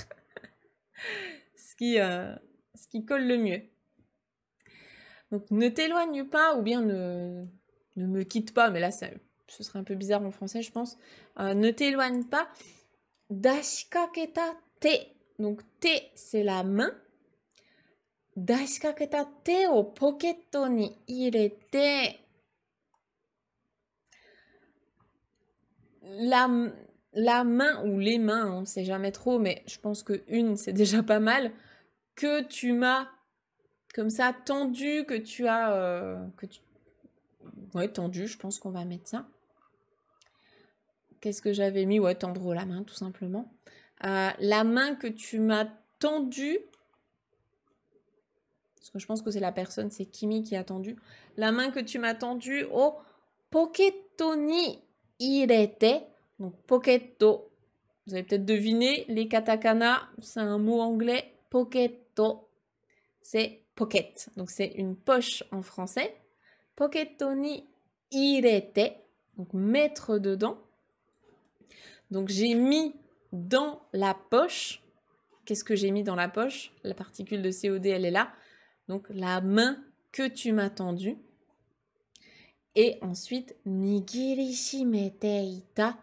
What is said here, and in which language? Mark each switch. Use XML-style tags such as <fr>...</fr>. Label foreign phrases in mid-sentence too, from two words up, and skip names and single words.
<fr>ce qui colle le mieux. Donc, ne t'éloigne pas ou bien ne me quitte pas. Mais là, ce serait un peu bizarre en français, je pense. Ne t'éloigne pas.</fr> <ja>出しかけた手.</ja> <fr>Donc, te, c'est la main.</fr> <ja>出しかけた手をポケットに入れて.</ja> <fr>La main ou les mains, on ne sait jamais trop, mais je pense que une, c'est déjà pas mal, que tu m'as comme ça tendu, que tu as... Ouais, tendu, je pense qu'on va mettre ça. Qu'est-ce que j'avais mis? Ouais, tendre la main, tout simplement. La main que tu m'as tendue, parce que je pense que c'est la personne, c'est Kimi qui a tendu. La main que tu m'as tendue au</fr> <ja>ポケットに入れて.</ja> <fr>Donc, poketo. Vous avez peut-être deviné, les katakana, c'est un mot anglais. Poketo, c'est pocket. Donc, c'est une poche en français.</fr> <ja>ポケットに入れて.</ja> <fr>Donc, mettre dedans. Donc, j'ai mis dans la poche. Qu'est-ce que j'ai mis dans la poche? La particule de COD, elle est là. Donc, la main que tu m'as tendue. Et ensuite,</fr> <ja>握りしめていた.</ja>